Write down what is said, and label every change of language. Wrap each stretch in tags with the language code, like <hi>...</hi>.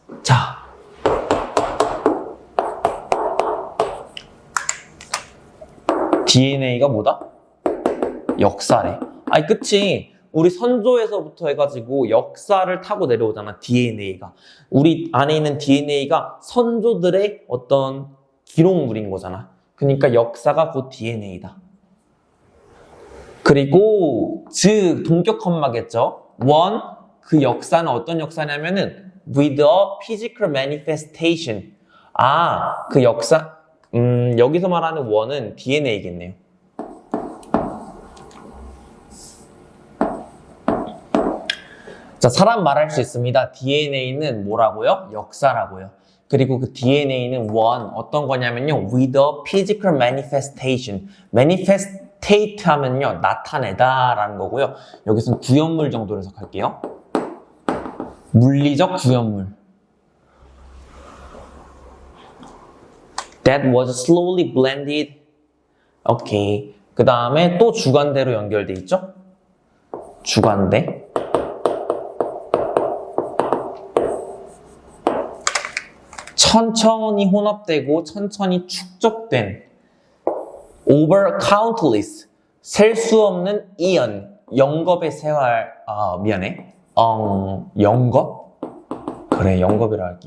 <ko>자, DNA가 뭐다? 역사래. 아니, 그치. 우리 선조에서부터 해가지고 역사를 타고 내려오잖아, DNA가. 우리 안에 있는 DNA가 선조들의 어떤 기록물인 거잖아. 그러니까 역사가 곧 DNA다. 그리고 동격 컴마겠죠.</ko> <en>one,</en> <ko>그 역사는 어떤 역사냐면은</ko> <en>with a physical manifestation.</en> <ko>아, 그 역사, 여기서 말하는 one은 DNA겠네요. 자, 사람 말할 수 있습니다. DNA는 뭐라고요? 역사라고요. 그리고 그 DNA는 one, 어떤 거냐면요,</ko> <en>with a physical manifestation.</en> <ko>manifestate 하면요, 나타내다 라는 거고요. 여기서는 구현물 정도로 해석할게요. 물리적 구현물.</ko> <en>That was slowly blended.</en> <ko>오케이. 그 다음에 또 주관대로 연결돼 있죠? 주관대. 천천히 혼합되고 천천히 축적된</ko> <en>over countless</en> <ko>셀 수 없는 이언 영겁의 세월 미안해 영겁? 그래 영겁이라 할게.</ko>